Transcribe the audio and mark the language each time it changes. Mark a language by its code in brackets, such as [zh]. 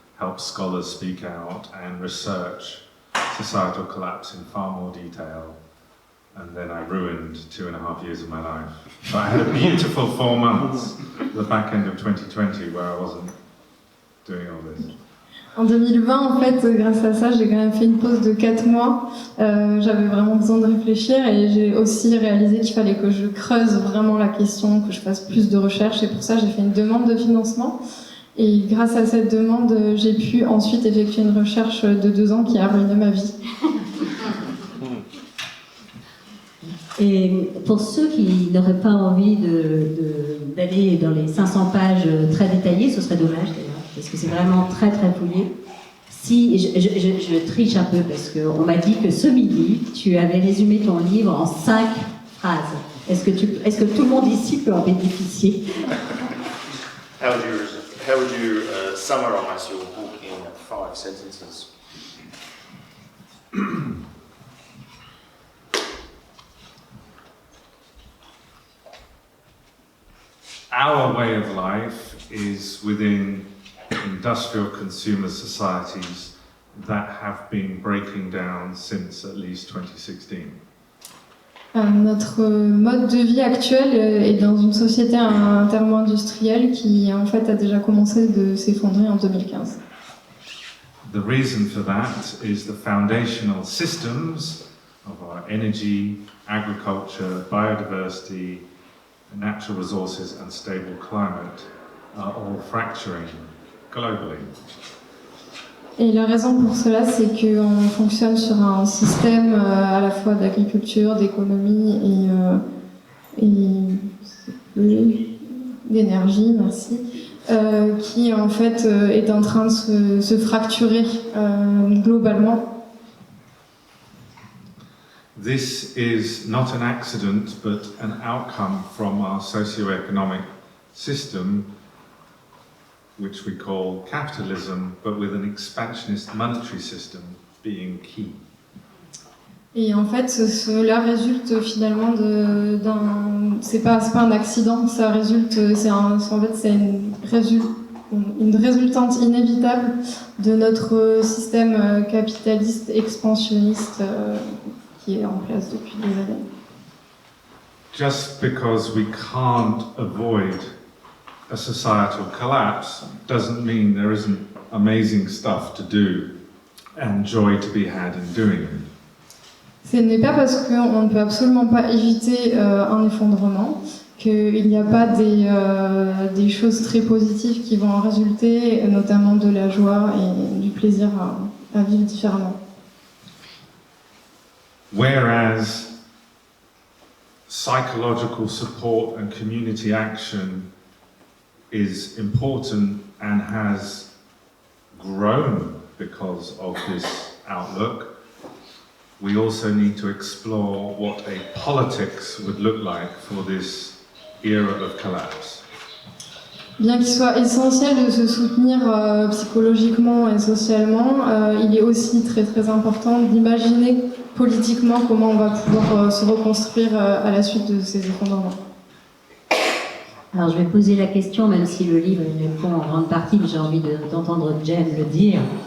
[en] help scholars speak out and research societal collapse in far more detail. And then I ruined 2.5 years of my life. But I had a beautiful 4 months at the back end of 2020 where I wasn't doing all this. [fr] En 2020, en fait, grâce à ça, j'ai quand même fait une pause de 4 mois. J'avais vraiment besoin de réfléchir et j'ai aussi réalisé qu'il fallait que je creuse vraiment la question, que je fasse plus de recherches. Et pour ça, j'ai fait une demande de financement. Et grâce à cette demande, j'ai pu ensuite effectuer une recherche de 2 ans qui a ruiné ma vie. Et pour ceux qui n'auraient pas envie d'aller dans les 500 pages très détaillées, ce serait dommage d'ailleurs, parce que c'est vraiment très très fouillé. Si, je triche un peu parce qu'on m'a dit que ce midi, tu avais résumé ton livre en 5 phrases. Est-ce que tout le monde ici peut en bénéficier? [en] How would you summarize your book in 5 sentences? Our way of life is within industrial consumer societies that have been breaking down since at least 2016. [fr] Notre mode de vie actuel est dans une société intermo-industrielle qui en fait a déjà commencé de s'effondrer en 2015. [en] The reason for that is the foundational systems of our energy, agriculture, biodiversity, natural resources and stable climate are all fracturing globally. [fr] Et la raison pour cela, c'est qu'on fonctionne sur un système à la fois d'agriculture, d'économie et d'énergie, merci, qui en fait est en train de se fracturer globalement. [en] This is not an accident, but an outcome from our socio-economic system, which we call capitalism, but with an expansionist monetary system being key. [fr] Et en fait, cela résulte finalement c'est pas un accident, ça résulte, c'est une résultante inévitable de notre système capitaliste expansionniste qui est en place depuis des années. [en] Just because we can't avoid a societal collapse doesn't mean there isn't amazing stuff to do and joy to be had in doing it. [fr] Ce n'est pas parce qu'on ne peut absolument pas éviter un effondrement qu'il n'y a pas des choses très positives qui vont en résulter, notamment de la joie et du plaisir à vivre différemment. [en] Whereas psychological support and community action is important and has grown because of this outlook, we also need to explore what a politics would look like for this era of collapse. [fr] Bien qu'il soit essentiel de se soutenir psychologiquement et socialement, il est aussi très très important d'imaginer politiquement comment on va pouvoir se reconstruire à la suite de ces effondrements. Alors je vais poser la question, même si le livre y répond en grande partie, mais j'ai envie d'entendre Jen le dire.